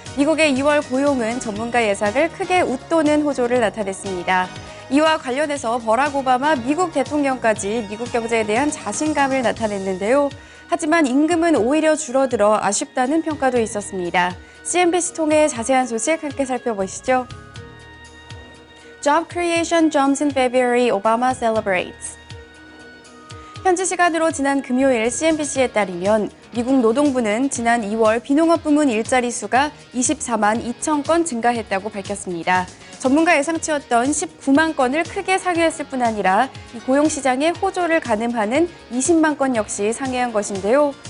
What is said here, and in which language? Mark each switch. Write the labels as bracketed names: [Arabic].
[Korean] 미국의 2월 고용은 전문가 예상을 크게 웃도는 호조를 나타냈습니다. 이와 관련해서 버락 오바마 미국 대통령까지 미국 경제에 대한 자신감을 나타냈는데요. 하지만 임금은 오히려 줄어들어 아쉽다는 평가도 있었습니다. CNBC 통해 자세한 소식 함께 살펴보시죠. [English] Job creation jumps in February, Obama celebrates. [Korean] 현지 시간으로 지난 금요일 CNBC에 따르면 미국 노동부는 지난 2월 비농업 부문 일자리 수가 24만 2천 건 증가했다고 밝혔습니다. 전문가 예상치였던 19만 건을 크게 상회했을 뿐 아니라 이 고용시장의 호조를 가늠하는 20만 건 역시 상회한 것인데요.